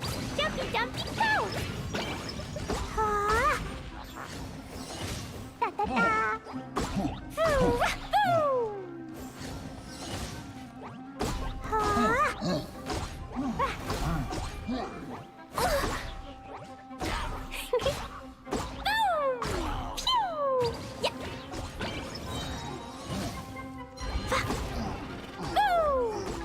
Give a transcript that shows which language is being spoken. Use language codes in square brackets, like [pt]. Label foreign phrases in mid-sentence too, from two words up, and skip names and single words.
[en] Jumpy jumpy go! Huh? Da da da! Foo! Foo! Huh? Boom! Pew! Yeah! Boom!